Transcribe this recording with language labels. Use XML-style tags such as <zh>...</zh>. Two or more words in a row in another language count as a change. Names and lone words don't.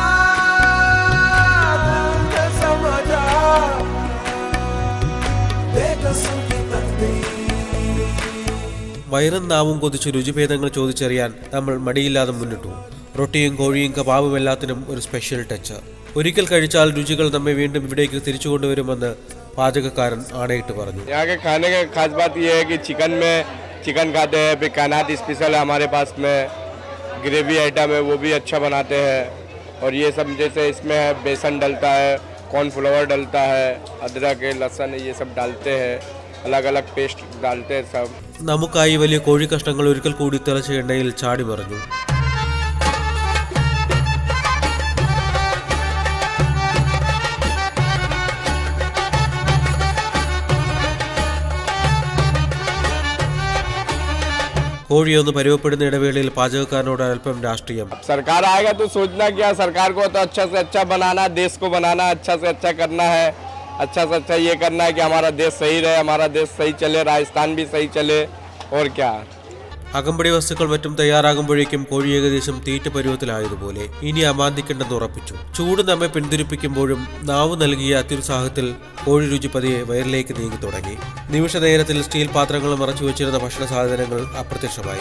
<ml>വയറും നാവും കൊതിച്ച് രുചിഭേദങ്ങൾ ചോദിച്ചറിയാൻ നമ്മൾ മടിയില്ലാതെ മുന്നിട്ടു. റൊട്ടിയും കോഴിയും കബാബും എല്ലാത്തിനും ഒരു സ്പെഷ്യൽ ടച്ച്. ഒരിക്കൽ കഴിച്ചാൽ രുചികൾ നമ്മെ വീണ്ടും ഇവിടേക്ക് തിരിച്ചു കൊണ്ടുവരുമെന്ന് പാചകക്കാരൻ ആണയിട്ട് പറഞ്ഞു.</ml> <hi>यहाँ के खाने का खास बात यह है कि चिकन खाते हैं, फिर कानात स्पेशल है हमारे पास में,</hi> <en>gravy item</en> <hi>है वो भी अच्छा बनाते हैं, और ये सब जैसे इसमें है बेसन डलता है, कॉर्नफ्लावर डलता है, अदरक लहसुन ये सब डालते हैं, अलग अलग पेस्ट डालते हैं सब.</hi> <ml>നമുക്കായി വലിയ കോഴി കഷ്ണങ്ങൾ ഒരിക്കൽ കൂടി തിളച്ച എണ്ണയിൽ ചാടി മറിഞ്ഞു. കോഴിയൊന്ന് പരുവപ്പെടുന്ന ഇടവേളയിൽ പാചകക്കാരനോട് അല്പം രാഷ്ട്രീയം.</ml> <hi>सरकार आएगा तो सोचना क्या, सरकार को तो अच्छा से अच्छा बनाना, देश को बनाना, अच्छा से अच्छा करना है, अच्छा से अच्छा ये करना है कि हमारा देश सही रहे, हमारा देश सही चले, राजस्थान भी सही चले, और क्या.</hi> <ml>അകമ്പടി വസ്തുക്കൾ മറ്റും തയ്യാറാകുമ്പോഴേക്കും കോഴി ഏകദേശം തീറ്റ പരുവത്തിലായതുപോലെ. ഇനി അമാന്തിക്കേണ്ടെന്ന് ഉറപ്പിച്ചു. ചൂട് നമ്മെ പിന്തിരിപ്പിക്കുമ്പോഴും നാവ് നൽകിയ അത്യുത്സാഹത്തിൽ കോഴി രുചി പതിയെ വയറിലേക്ക് നീങ്ങി തുടങ്ങി. നിമിഷ നേരത്തിൽ സ്റ്റീൽ പാത്രങ്ങൾ മറച്ചു വെച്ചിരുന്ന ഭക്ഷണ സാധനങ്ങൾ അപ്രത്യക്ഷമായി.</ml>